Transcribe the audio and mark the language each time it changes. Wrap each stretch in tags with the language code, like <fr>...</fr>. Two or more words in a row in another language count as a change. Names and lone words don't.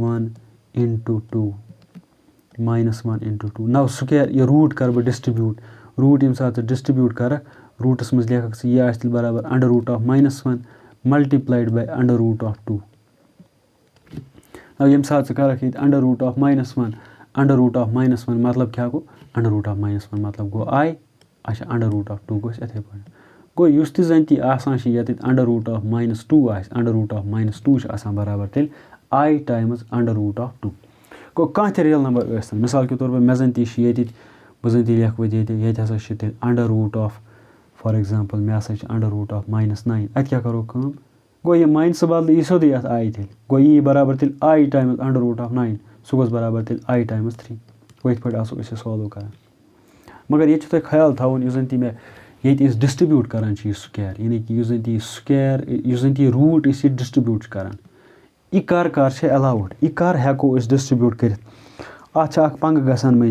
<ks>× 2 نَو سُکیر یہِ روٗٹ کَرٕ بہٕ ڈِسٹرٛبیوٗٹ روٗٹ ییٚمہِ ساتہٕ ژٕ ڈِسٹرٛبیوٗٹ کَرَکھ روٗٹَس منٛز لیکھَکھ ژٕ یہِ آسہِ تیٚلہِ برابر √(-1)</ks> <en>multiplied by</en> <ks>√(2) ییٚمہِ ساتہٕ ژٕ کَرَکھ ییٚتہِ √(-1) مطلب کیٛاہ گوٚو √(-1) مطلب گوٚو آی اچھا √(2) گوٚو اَسہِ یِتھَے پٲٹھۍ گوٚو یُس تہِ زَن تہِ آسان چھِ ییٚتٮ۪تھ √(-2) آسہِ √(-2) چھِ آسان برابر تیٚلہِ</ks> <en>i times</en> <ks>√(2) گوٚو کانٛہہ تہِ</ks> <en>real number</en> <ks>ٲسۍتَن</ks> <ur>مِثال کے طور پر</ur> <ks>مےٚ زَن تہِ چھِ ییٚتہِ بہٕ زَن تہِ لیکھٕ وۄنۍ ییٚتہِ ہسا چھِ تیٚلہِ</ks> <en>for example</en> <ks>مےٚ ہسا چھِ √(-9) اَتہِ کیٛاہ کَرو کٲم گوٚو یہِ ماینسہٕ بدلہٕ یی سیوٚدُے اَتھ آی تیٚلہِ گوٚو یی برابر تیٚلہِ</ks> <en>i times</en> <ks>√(9) سُہ گوٚژھ برابر تیٚلہِ</ks> <en>i times</en> <ks>3 گوٚو یِتھ پٲٹھۍ آسو أسۍ یہِ سالوٗ کَران مگر ییٚتہِ چھُ تۄہہِ خیال تھاوُن یُس زَن تہِ مےٚ ییٚتہِ أسۍ ڈِسٹرٛبیوٗٹ کَران چھِ یہِ سُکیر یعنی کہِ یُس زَن تہِ یہِ سُکیر یُس زَن تہِ یہِ روٗٹ أسۍ ییٚتہِ ڈِسٹرٛبیوٗٹ چھِ کَران یہِ کَر چھِ اٮ۪لاوُڈ یہِ کَر ہٮ۪کو أسۍ ڈِسٹرٛبیوٗٹ کٔرِتھ اَتھ چھِ اَکھ پنٛگہٕ گژھان مٔنٛزی.</ks>